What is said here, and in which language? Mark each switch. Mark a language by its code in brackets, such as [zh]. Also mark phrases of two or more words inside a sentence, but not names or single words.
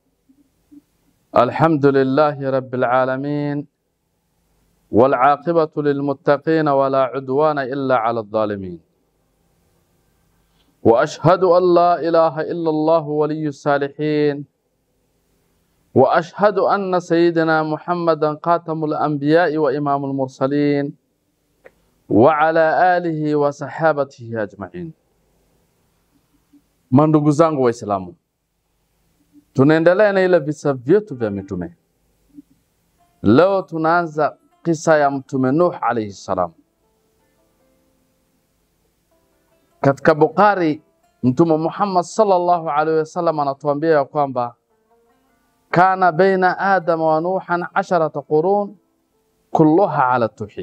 [ar] الحمد لله رب العالمين، والعاقبة للمتقين ولا عدوان إلا على الظالمين، وأشهد أن لا إله إلا الله ولي الصالحين، وأشهد أن سيدنا محمدا خاتم الأنبياء وإمام المرسلين وعلى آله وصحابته أجمعين. [sw] Mandugu zangu Waislamu, tunaendelea na ile visa vyetu vya mitume. Leo tunaanza kisa ya mtume Nuh [ar] عليه السلام. [sw] Katika Bukhari, mtume Muhammad [ar] صلى الله عليه وسلم [sw] anatuambia ya kwamba [ar] كان بين آدم ونوح 10 قرون كلها على التوحيد.